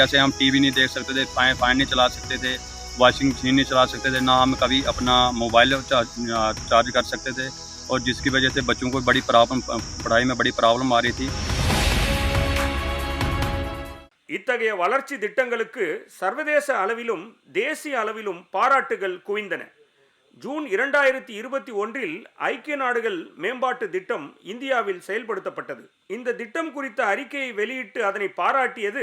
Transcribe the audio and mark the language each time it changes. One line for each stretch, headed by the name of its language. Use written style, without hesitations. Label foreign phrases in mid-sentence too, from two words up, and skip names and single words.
Hindi: जैसे हम टीवी नहीं देख सकते थे, फैन नहीं चला सकते थे,
English: washing machine
Hindi: नहीं चला सकते थे, ना हम कभी अपना मोबाइल चार्ज कर सकते थे, और जिसकी वजह से बच्चों को बड़ी प्रॉब्लम, पढ़ाई में बड़ी प्रॉब्लम आ रही थी।
Tamil: இத்தகைய வளர்ச்சி திட்டங்களுக்கு சர்வதேச அளவிலும் தேசிய அளவிலும் பாராட்டுகள் குவிந்தன. ஜூன் 2021 ஐக்கிய நாடுகள் மேம்பாட்டு திட்டம் இந்தியாவில் செயல்படுத்தப்பட்டது. இந்த திட்டம் குறித்த அறிக்கையை வெளியிட்டு அதனை பாராட்டியது.